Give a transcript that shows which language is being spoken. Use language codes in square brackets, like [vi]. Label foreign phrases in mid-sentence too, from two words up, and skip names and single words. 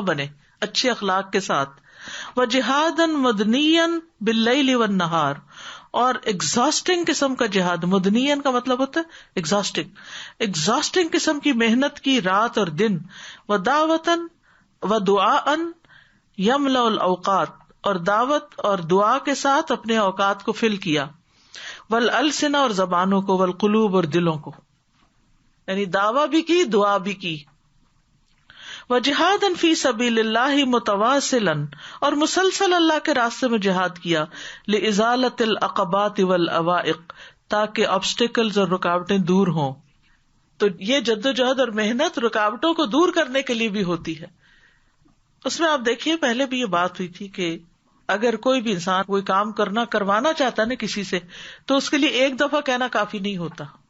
[ur] بنے، اچھے اخلاق کے ساتھ، [ar] وجہادا مدنیا باللیل والنہار، [ur] اور ایگزاسٹنگ قسم کا جہاد، مدنین کا مطلب ہوتا ہے ایگزاسٹنگ قسم کی محنت کی رات اور دن، [ar] ودعوۃ ودعاء یملأ الاوقات، [ur] اور دعوت اور دعا کے ساتھ اپنے اوقات کو فل کیا، والالسنہ، اور زبانوں کو، والقلوب، اور دلوں کو، یعنی دعویٰ بھی کی، دعا بھی کی، [ar] وجہادا فی سبیل اللہ متواصلا، [ur] اور مسلسل اللہ کے راستے میں جہاد کیا، [ar] لازالۃ العقبات والعوائق، [ur] تاکہ آبسٹیکلز اور رکاوٹیں دور ہوں۔ تو یہ جدوجہد اور محنت رکاوٹوں کو دور کرنے کے لیے بھی ہوتی ہے۔ اس میں آپ دیکھیے، پہلے بھی یہ بات ہوئی تھی کہ اگر کوئی بھی انسان کوئی کام کروانا چاہتا ہے نا کسی سے، تو اس کے لیے ایک دفعہ کہنا کافی نہیں ہوتا۔